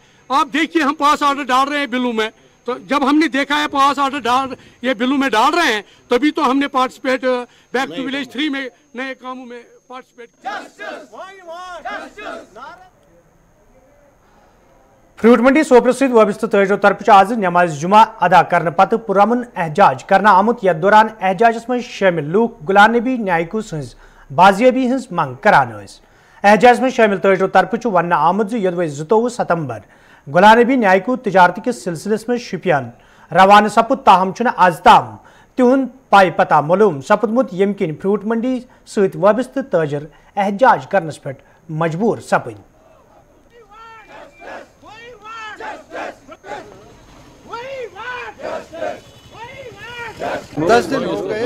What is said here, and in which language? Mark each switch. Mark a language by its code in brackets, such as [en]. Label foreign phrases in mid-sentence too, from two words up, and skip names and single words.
[hi] आप देखिए हम [en] pass order [hi] डाल रहे हैं बिलों में, तो जब हमने देखा है [en] pass order [hi] ये बिलों में डाल रहे हैं तभी तो हमने पार्टिसिपेट बैक टू विलेज 3 में नए कामों में पार्टिसिपेट। [ks] फ्रूट मंडी सोपर सहित वबस्त तजो तरफ आज नमाज जुमा अदा करने पत पुरमन एहजाज करना आमुत यथ दौरान एहजाजस में शामिल लूक गुलाम नबी न्यायिकू सज बाजियाबी हज मंग करान। एहजाज में शामिल तजो तरफ वन आमुत यदवे 22 सितंबर गुलाम नबी न्यायिकू तजारती के सिलसिलस में शुपियान रवाना सपुद, ताहम आज ताम तिहुंद पाई पता मालूम सपुदमुत यम किन फ्रूट मंडी सहित वबस्त तजर एहजाज करनस पे मजबूर सपद। [hi] 10 दिन हो गए।